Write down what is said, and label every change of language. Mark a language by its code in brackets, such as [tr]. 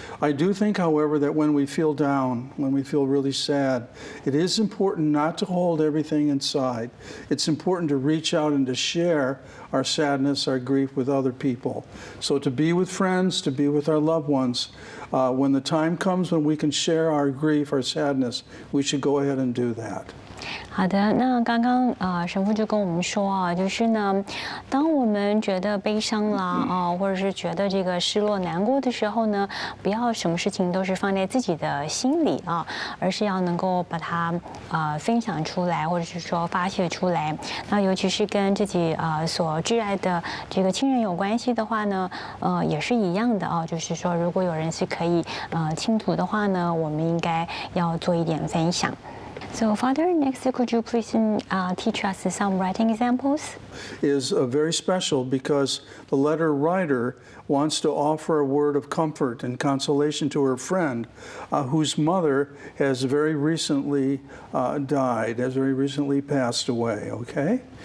[en] I do think, however, that when we feel down, when we feel really sad, it is important not to hold everything inside. It's important to reach out and to share our sadness, our grief with other people. So to be with friends, to be with our loved ones, when the time comes when we can share our grief, our sadness, we should go ahead and do that. [zh] 好的，那刚刚神父就跟我们说啊，就是呢，当我们觉得悲伤啦或者是觉得这个失落、难过的时候呢，不要什么事情都是放在自己的心里啊，而是要能够把它分享出来，或者是说发泄出来。那尤其是跟自己所挚爱的这个亲人有关系的话呢，也是一样的啊，就是说如果有人是可以倾吐的话呢，我们应该要做一点分享。 [en] So, Father, next, could you please teach us some writing examples? Is very special because the letter writer wants to offer a word of comfort and consolation to her friend whose mother has very recently died, has very recently passed away, okay?